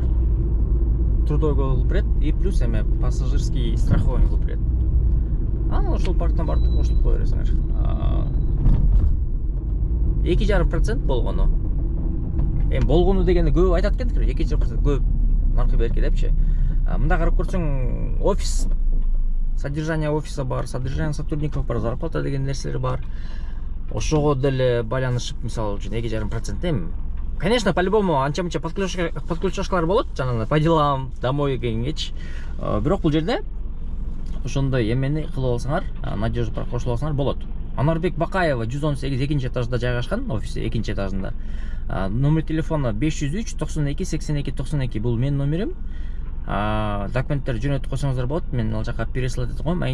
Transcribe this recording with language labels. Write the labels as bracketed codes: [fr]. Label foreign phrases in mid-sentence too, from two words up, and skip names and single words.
[ru] Трудовой договор [ky] кылып берет [ru] и плюс [ky] эме [ru] пассажирский страхование [ky] кылып берет. Ошол парктан барып кошулуп кое бересиңер. 2,5% болгону. Болгону дегенди көп айтат экен, 2,5% көп наркы берки депчи. Мында карап көрсөң, офис, [ru] содержание офиса [ky] бар, [ru] содержание сотрудников [ky] бар, зарплата деген нерселер бар. Ошого деле байланышып, мисалы үчүн 2,5%. [ru] Конечно, по-любому [ky] анча-мынча подключашкалар болот, жанагы [ru] по делам, домой [ky] дегенгечи. Бирок бул жерде ошондой эмени кылып алсаңар, надежный парк кошулуп алсаңар болот. Анарбек Бакаева 118 экинчи этажда жайгашкан, офиси экинчи этажында. [ru] Номер телефона [ky] 503 92 82 92, бул менин номерим. Документтер жөнөтүп койсоңуздар болот, мен ал жака переслать этип коем.